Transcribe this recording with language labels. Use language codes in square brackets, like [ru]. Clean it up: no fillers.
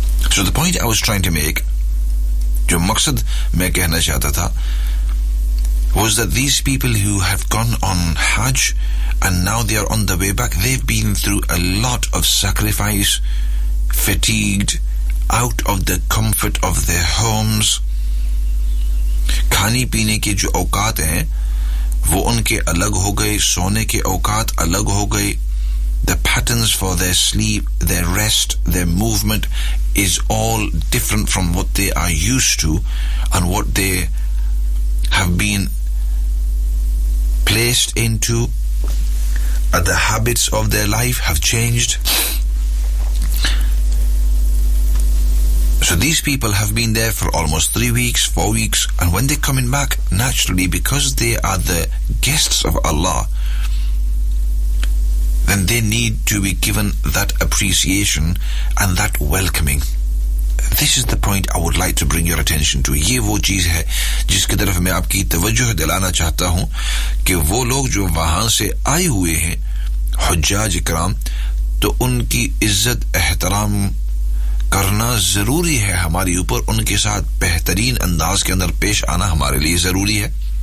[en] So the point I was trying to make, [ur] jo maqsad main kehna chahta tha, [en] was that these people who have gone on Hajj and now they are on the way back, they've been through a lot of sacrifice, fatigued, out of the comfort of their homes. [ur] Khane peene ke jo aukaat hain وہ ان کے الگ ہو گئے, سونے کے اوقات الگ ہو گئے. [en] The patterns for their sleep, their rest, their movement is all different from what they are used to and what they have been placed into. The habits of their life have changed. So these people have been there for almost 3 weeks, 4 weeks, and when they're coming back, naturally, because they are the guests of Allah, then they need to be given that appreciation and that welcoming. This is the point I would like to bring your attention to. [ur] یہ وہ چیز ہے جس کی طرف میں آپ کی توجہ دلانا چاہتا ہوں کہ وہ لوگ جو وہاں سے آئے ہوئے ہیں حجاج کرام, تو ان کی عزت احترام کرنا ضروری ہے ہمارے اوپر, ان کے ساتھ بہترین انداز کے اندر پیش آنا ہمارے لیے ضروری ہے